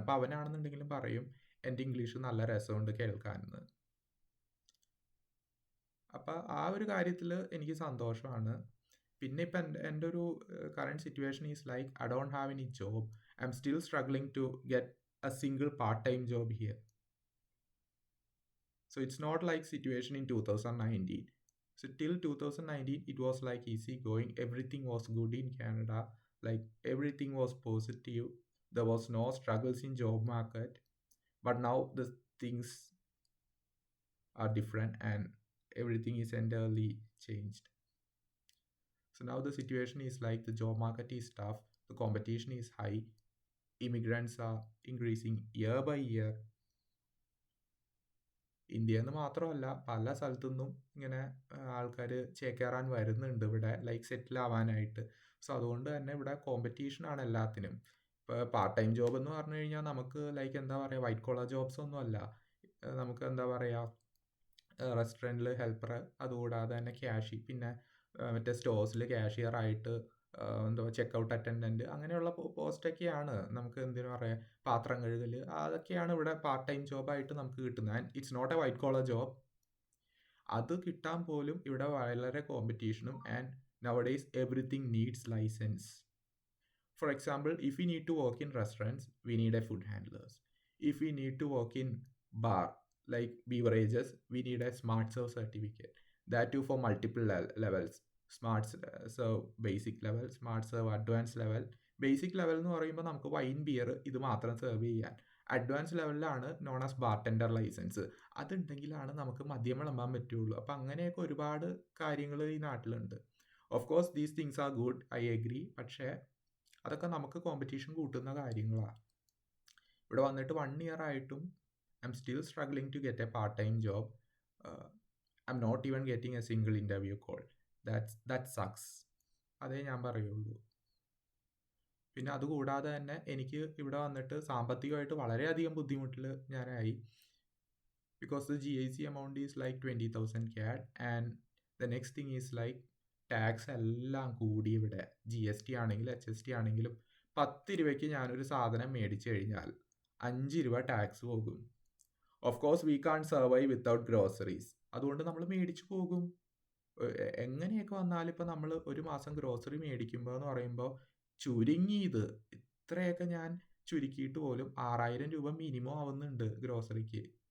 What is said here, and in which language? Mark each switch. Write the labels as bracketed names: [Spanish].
[Malayalam] അപ്പോൾ അവനാണെന്നുണ്ടെങ്കിലും പറയും എൻ്റെ ഇംഗ്ലീഷ് നല്ല രസമുണ്ട് കേൾക്കാനെന്ന്. അപ്പം ആ ഒരു കാര്യത്തിൽ എനിക്ക് സന്തോഷമാണ്. പിന്നെ ഇപ്പം എൻ്റെ ഒരു current situation [English] Is like I don't have any job. I am still struggling to get a single part-time job here. So it's not like situation in 2019. So till 2019 it was like easy going. Everything was good in Canada. Like everything was positive. There was no struggles in job market. But now the things are different and everything is entirely changed. So now the situation is like the job market is tough. The competition is high. Immigrants are increasing year by year. [Malayalam] ഇന്ത്യയിൽ നിന്ന് മാത്രമല്ല പല സ്ഥലത്തു നിന്നും ഇങ്ങനെ ആൾക്കാർ ചേക്കേറാൻ വരുന്നുണ്ട് ഇവിടെ, ലൈക്ക് സെറ്റിൽ ആവാനായിട്ട്. സോ അതുകൊണ്ട് തന്നെ ഇവിടെ കോമ്പറ്റീഷനാണ് എല്ലാത്തിനും. ഇപ്പോൾ പാർട്ട് ടൈം ജോബ് എന്ന് പറഞ്ഞു കഴിഞ്ഞാൽ നമുക്ക് ലൈക്ക് എന്താ പറയുക, വൈറ്റ് കോളർ ജോബ്സ് ഒന്നും അല്ല. നമുക്ക് എന്താ പറയുക, റെസ്റ്റോറൻറ്റിൽ ഹെൽപ്പർ, അതുകൂടാതെ തന്നെ പിന്നെ മറ്റേ സ്റ്റോഴ്സിൽ ക്യാഷിയറായിട്ട്, എന്തോ ചെക്കൗട്ട് അറ്റൻഡൻറ്റ്, അങ്ങനെയുള്ള പോസ്റ്റൊക്കെയാണ് നമുക്ക് എന്തിനു പറയുക, പാത്രം കഴുകൽ, അതൊക്കെയാണ് ഇവിടെ പാർട്ട് ടൈം ജോബായിട്ട് നമുക്ക് കിട്ടുന്നത്. [English] And it's not a white collar job. [Malayalam] അത് കിട്ടാൻ പോലും ഇവിടെ വളരെ കോമ്പറ്റീഷനും. [English] And nowadays everything needs license. For example, if you need to work in restaurants we need a food handlers. If you need to work in bar like beverages we need a smart serve certificate. That too for multiple levels. Smart serve basic level, smart serve advanced level. [Malayalam] Basic level എന്ന് പറയുമ്പോൾ നമുക്ക് wine beer ഇത് മാത്രം serve ചെയ്യാൻ. Advance ലെവലിലാണ് known as bartender licence. അതുണ്ടെങ്കിലാണ് നമുക്ക് മദ്യം വിളമ്പാൻ പറ്റുള്ളൂ. അപ്പം അങ്ങനെയൊക്കെ ഒരുപാട് കാര്യങ്ങൾ ഈ നാട്ടിലുണ്ട്. [English] Of course these things are good, I agree. [Malayalam] പക്ഷേ അതൊക്കെ നമുക്ക് കോമ്പറ്റീഷൻ കൂട്ടുന്ന കാര്യങ്ങളാണ്. ഇവിടെ വന്നിട്ട് 1 ഇയർ ആയിട്ടും [English] I'm still struggling to get a part-time job. I'm not even getting a single interview call. That sucks. [Malayalam] അതേ ഞാൻ പറയുള്ളൂ. പിന്നെ അതുകൂടാതെ തന്നെ എനിക്ക് ഇവിടെ വന്നിട്ട് സാമ്പത്തികമായിട്ട് വളരെയധികം ബുദ്ധിമുട്ടിൽ ഞാനായി. [English] because the GIC amount is like 20,000 CAD and the next thing is like [Malayalam] tax എല്ലാം കൂടി ഇവിടെ. GST ആണെങ്കിലും HST ആണെങ്കിലും 10 രൂപയ്ക്ക് ഞാനൊരു സാധനം മേടിച്ചു കഴിഞ്ഞാൽ 5 രൂപ ടാക്സ് പോകും. [English] Of course we can't survive without groceries. [Malayalam] അതുകൊണ്ട് നമ്മൾ മേടിച്ചു പോകും. എങ്ങനെയൊക്കെ വന്നാലും ഇപ്പം നമ്മൾ ഒരു മാസം ഗ്രോസറി മേടിക്കുമ്പോൾ എന്ന് പറയുമ്പോൾ ചുരുങ്ങിയത് ഇത്രയൊക്കെ ഞാൻ ചുരുക്കിയിട്ട് പോലും 6000 രൂപ മിനിമം ആവുന്നുണ്ട് ഗ്രോസറിക്ക്.